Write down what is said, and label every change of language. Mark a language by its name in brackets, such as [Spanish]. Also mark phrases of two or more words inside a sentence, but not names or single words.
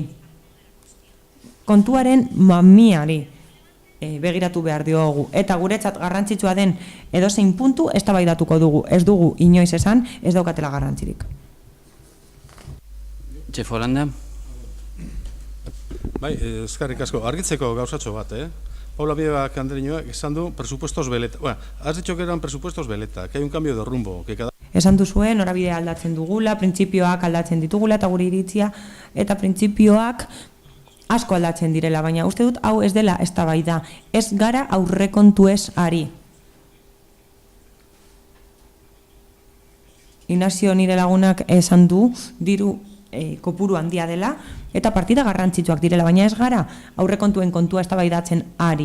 [Basque] Kontuaren mamiari begiratu behar diogu, eta guretzat garrantzitsua den edozein puntu eztabaidatuko dugu, ez dugu inoiz esan, ez daukatela garrantzirik. Txef Holanda. Bai, eskerrik asko, argitzeko gauzatxo bat, Paula Biebak Andreñoak esan du [Spanish] presupuestos veleta. Bueno, has dicho que eran presupuestos veleta, que hay un cambio de rumbo, que cada... [Basque] Esan duzuen, norabidea aldatzen dugula, printzipioak aldatzen ditugula, eta gure iritzia, eta printzipioak asko aldatzen direla, baina uste dut hau ez dela eztabaida, ez gara aurrekontuez ari. Ignacio nire lagunak esan du, diru kopuru handia dela, eta partida garrantzitsuak direla, baina ez gara aurrekontuen kontua eztabaidatzen ari.